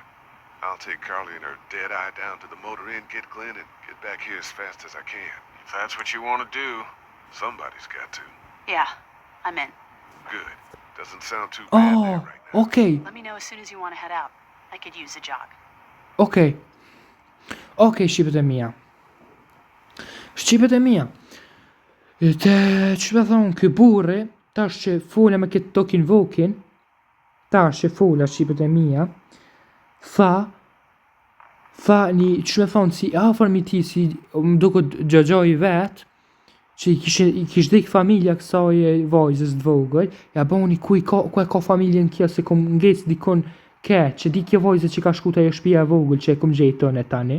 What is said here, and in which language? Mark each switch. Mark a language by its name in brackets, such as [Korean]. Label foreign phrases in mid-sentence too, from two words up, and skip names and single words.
[English] I'll take Carly and her dead eye down to the motor inn, get Glenn, and get back here as fast as I can. If that's what you want to do. Somebody's got to. Yeah, I'm in. Good. Doesn't sound too bad there right now. Okay. Let me know as soon as you want to head out. I could use a jog. [Albanian] Okay. Okay, shqipet e mia. Shqipet e mia. Te që me thonë, kë burri, tash që fula me këtë tokin vokin, tash që fula shqipet e mia, tha një, që me thonë, si afër mi ti, si më duket gjëgjoj vetë, që i kish dik familja kësaj vajzës të vogël, ja boni ku e ka familjen kjo, se kom ngec dikon keq, që di kjo vajzë që ka shku të e shpia e vogël, që e kom gjejtën e tani.